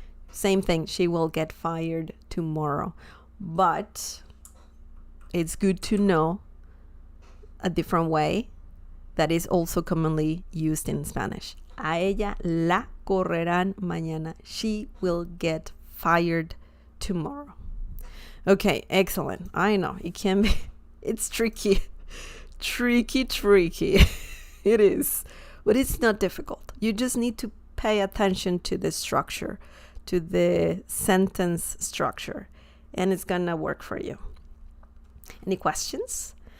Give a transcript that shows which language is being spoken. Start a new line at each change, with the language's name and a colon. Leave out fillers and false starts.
English: Same thing, she will get fired tomorrow. But it's good to know a different way that is also commonly used in Spanish.
Spanish: A ella la correrán mañana.
English: She will get fired tomorrow. Okay, excellent. I know it can be, it's tricky. Tricky. It is. But it's not difficult. You just need to pay attention to the structure, to the sentence structure, and it's gonna work for you. Any questions?